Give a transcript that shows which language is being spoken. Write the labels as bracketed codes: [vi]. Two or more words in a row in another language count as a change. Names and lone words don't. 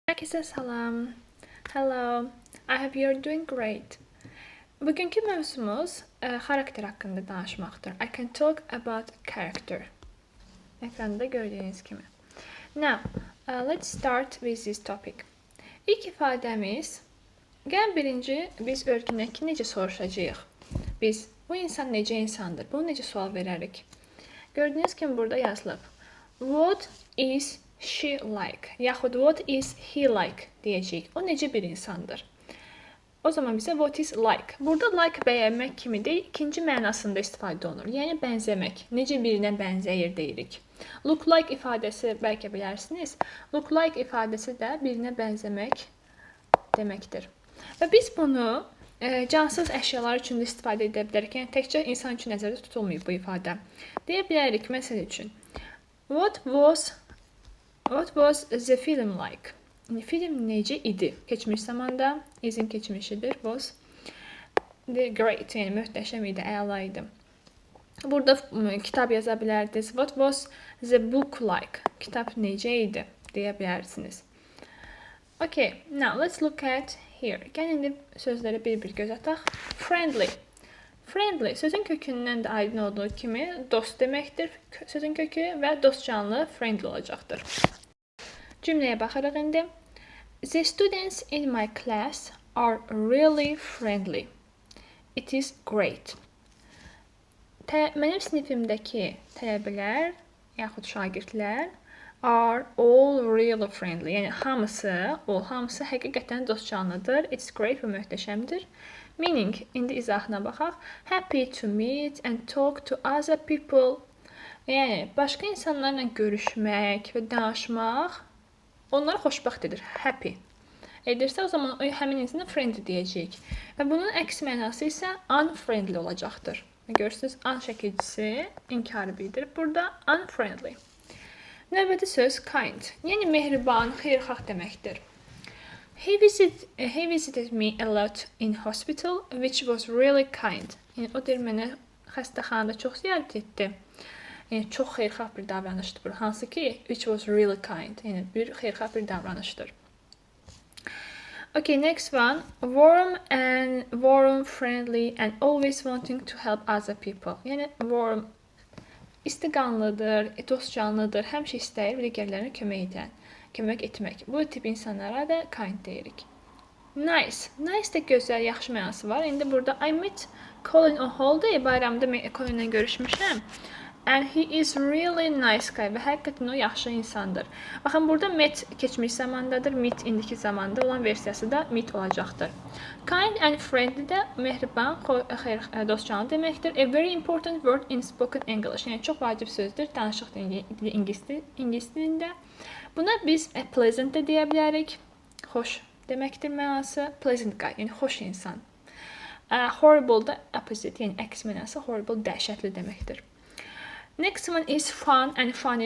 [az] Herkese salam. Hello. [en] I hope you're doing great. [az] Bugünkü mövzumuz xarakter haqqında danışmaqdır. [en] I can talk about character. [az] Ekranda gördüyünüz kimi. [en] Now, let's start with this topic. [az] İlk ifadəmiz, gəlin birinci biz öyrənək ki, necə soruşacağıq. Biz, bu insan necə insandır? Bunu necə sual verərik? Gördüyünüz kimi burada yazılıb. [en] What is she like? [az] Yaxud [en] what is he like [az] deyəcəyik. O necə bir insandır? O zaman bizə [en] what is like. [az] Burada like bəyənmək kimi deyil, ikinci mənasında istifadə olunur. Yəni bənzəmək. Necə birinə bənzəyir deyirik. [en] Look like [az] ifadəsi bəlkə bilərsiniz. [en] Look like [az] ifadəsi də birinə bənzəmək deməkdir. Və biz bunu cansız əşyalar üçün də istifadə edə bilərik. Yəni təkcə insan üçün nəzərdə tutulmayıb bu ifadə. Deyə bilərik məsəl üçün. [en] What was the film like? [az] Film necə idi? Keçmiş zamanda izin keçmişidir. Was great, yəni möhtəşəm idi, əla idi. Burada kitab yaza bilərdiniz. [en] What was the book like? [az] Kitab necə idi? Deyə bilərsiniz. [en] Okay, now let's look at here. [az] Gəlin indi sözlərə bir-bir göz ataq. [en] Friendly. [az] Friendly sözün kökündən də aydın olduğu kimi dost deməkdir sözün kökü və dostcanlı friendly olacaqdır. Cümləyə baxarıq indi. [en] The students in my class are really friendly. It is great. [az] Mənim sinifimdəki tələbələr, yaxud şagirdlər [en] are all really friendly. [az] Yəni hamısı həqiqətən dostcanlıdır. [en] It's great [az] və möhtəşəmdir. Meaning, indi izahına baxaq. [en] Happy to meet and talk to other people. [az] Yəni, başqa insanlarla görüşmək və danışmaq onlara xoşbəxt edir. Happy edirsə, o zaman həmin insana friendly deyəcəyik. Və bunun əks mənası isə unfriendly olacaqdır. Görürsünüz, un şəkilcisi inkar bildirir. Burada unfriendly. Növbəti söz kind. Yəni, mehriban, xeyirxah deməkdir. [en] He visited me a lot in hospital, which was really kind. [az] Yəni, o deyir, mənə xəstəxanada çox ziyarət etdi. Yəni, çox xeyirxah bir davranışdır bu. Hansı ki, [en] which was really kind. [az] Yəni, bir xeyirxah bir davranışdır. [en] Okay, next one. Warm, friendly and always wanting to help other people. [az] Yəni, warm, istiqanlıdır, dostcanlıdır, həmişə istəyir digərlərinə kömək etmək. Bu tip insanlara da kind deyirik. Nice. Nice də gözəl, yaxşı mənası var. İndi burada I met Colin O'Hall bayramda Colin'lə görüşmüşəm. [en] And he is really nice guy. [az] Və həqiqətən o yaxşı insandır. Baxın, burada met keçmiş zamandadır, meet indiki zamanda olan versiyası da meet olacaqdır. Kind and friendly də mehriban, dostcanlı deməkdir. [en] A very important word in spoken English. [az] Yəni, çox vacib sözdür danışıq dili ingilis dilində. Buna biz pleasant də deyə bilərik. Xoş deməkdir mənası. [en] Pleasant guy, [az] yəni xoş insan. Horrible da opposite, yəni əks mənası horrible, dəhşətli deməkdir. [en] Next one is fun and funny.